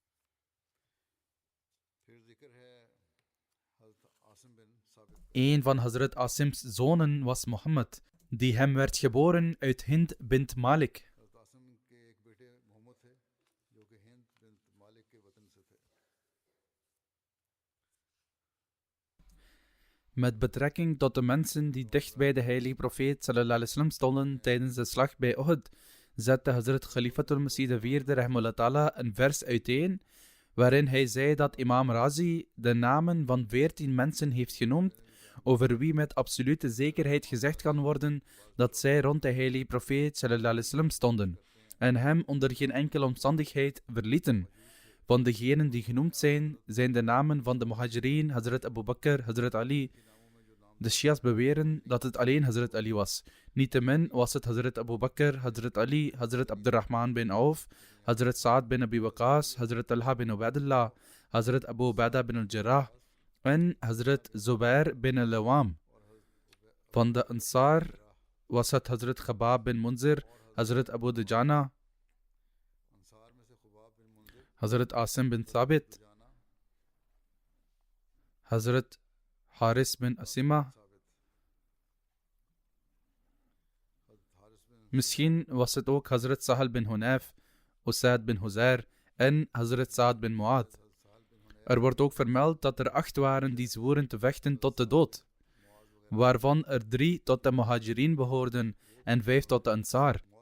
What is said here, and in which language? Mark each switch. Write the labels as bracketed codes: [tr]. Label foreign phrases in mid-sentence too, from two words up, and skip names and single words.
[nl] Een van Hazrat Asim's zonen was Mohammed, die hem werd geboren uit Hind bint Malik. Met betrekking tot de mensen die dicht bij de heilige profeet [ar] صلى الله عليه وسلم [nl] stonden tijdens de slag bij Uhud, zette Hazrat Khalifatul Masih IV [ar] رحمه الله تعالى [nl] een vers uiteen, waarin hij zei dat imam Razi de namen van 14 mensen heeft genoemd, over wie met absolute zekerheid gezegd kan worden dat zij rond de heilige profeet [ar] صلى الله عليه وسلم [nl] stonden, en hem onder geen enkele omstandigheid verlieten. Van degenen die genoemd zijn de namen van de Muhajirin, Hazrat Abu Bakr, Hazrat Ali. De Shia's beweren dat het alleen Hazrat Ali was. Niettemin was het Hazrat Abu Bakr, Hazrat Ali, Hazrat Abdurrahman bin Auf, Hazrat Sa'ad bin Abi Waqqas, Hazrat Talha bin Ubaidullah, Hazrat Abu Ubaidah bin al-Jarrah en Hazrat Zubair bin al-Awam. Van de Ansar was het Hazrat Khabab bin Munzir, Hazrat Abu Dujana, Hazrat Asim bin Thabit, Hazrat Haris bin Asima. Misschien was het ook Hazrat Sahal bin Hunayf, Usaid bin Huzair en Hazrat Saad bin Muad. Er wordt ook vermeld dat er 8 waren die zwoeren te vechten tot de dood, waarvan er 3 tot de Muhajirin behoorden en 5 tot de Ansar.